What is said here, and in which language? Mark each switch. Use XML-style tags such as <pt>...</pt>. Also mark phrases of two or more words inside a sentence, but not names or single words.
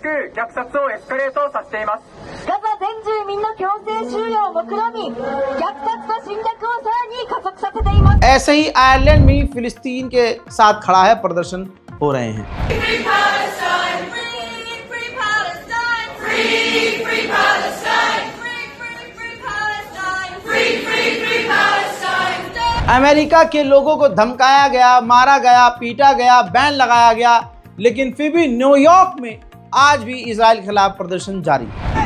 <ja>虐殺をエスカレートさせています。ガザ全住民の強制収容を目論み、虐殺と侵略をさらに加速させています。</ja> <hi>ऐसे ही आयरलैंड भी फिलिस्तीन के साथ खड़ा है, प्रदर्शन हो रहे हैं। अमेरिका के लोगों को धमकाया गया, मारा गया, पीटा गया, बैन लगाया गया, लेकिन फिर भी न्यूयॉर्क में आज भी इजराइल के खिलाफ प्रदर्शन जारी है।</hi>